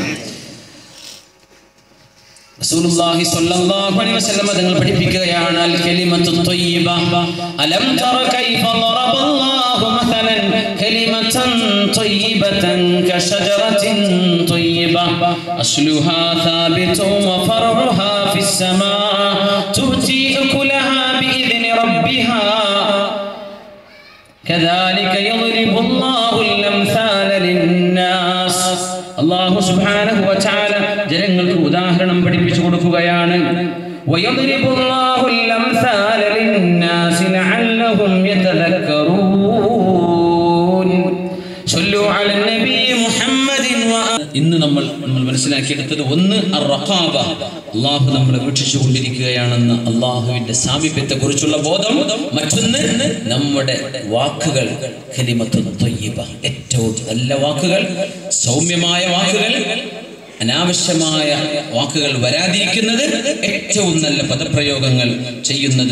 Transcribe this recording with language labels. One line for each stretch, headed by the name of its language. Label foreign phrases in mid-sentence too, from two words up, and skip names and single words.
Arabic: رسول الله صلى الله عليه وسلم
Malayalam: തങ്ങൾ പഠിപ്പിക്കുകയാണ്
Arabic: الكلمة الطيبة ألم تر كيف ضرب الله مثلا كلمة طيبة كشجرة طيبة أصلها ثابت وفرعها في السماء تؤتي أكلها بإذن ربها كذلك يضرب الله الأمثال للناس.
Malayalam: അല്ലാഹു
Arabic: سبحانه وتعالى
Malayalam: ജനങ്ങൾക്ക് ഉദാഹരണം പഠിപ്പിച്ചു കൊടുക്കുകയാണ്.
Arabic: ويضرب الله الأمثال للناس لعلهم يتذكرون. صلوا على النبي محمد.
Malayalam: ഇന്ന് നമ്മൾ മനസ്സിലാക്കിയെടുത്തത് ഒന്ന് അർ-റഖാബ, അല്ലാഹു നമ്മളെ വീക്ഷിച്ചുകൊണ്ടിരിക്കുകയാണെന്ന് അല്ലാഹുവിന്റെ സാമീപ്യത്തെ കുറിച്ചുള്ള ബോധം. മറ്റൊന്ന് നമ്മുടെ വാക്കുകൾ
Arabic: كلمة طيبة,
Malayalam: ഏറ്റവും നല്ല വാക്കുകൾ, സൗമ്യമായ വാക്കുകൾ, അനാവശ്യമായ വാക്കുകൾ വരാതിരിക്കുന്നത്, ഏറ്റവും നല്ല പദപ്രയോഗങ്ങൾ ചെയ്യുന്നത്.